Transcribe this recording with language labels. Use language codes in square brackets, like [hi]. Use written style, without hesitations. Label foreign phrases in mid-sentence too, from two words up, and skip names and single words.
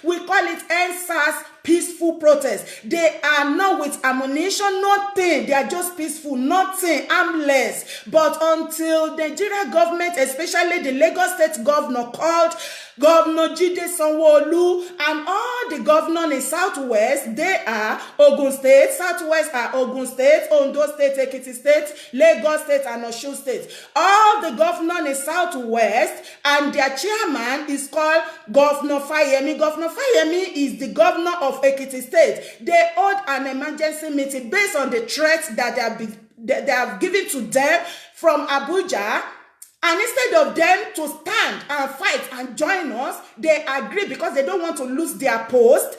[en] We call it EndSARS peaceful protest. They are not with ammunition, nothing. They are just peaceful, nothing, armless. But until the Nigeria government, especially the Lagos State governor called Governor Jide Sanwo-Olu, and all the governors in Southwest, they are Ogun State, Southwest are Ogun State, Ondo State, Ekiti State, Lagos State, and Osun State. All the governors in Southwest, and their chairman is called Governor Fayemi. Governor Fayemi is the governor of Ekiti State. They hold an emergency meeting based on the threats that they have given to them from Abuja. And instead of them to stand and fight and join us, they agree because they don't want to lose their post.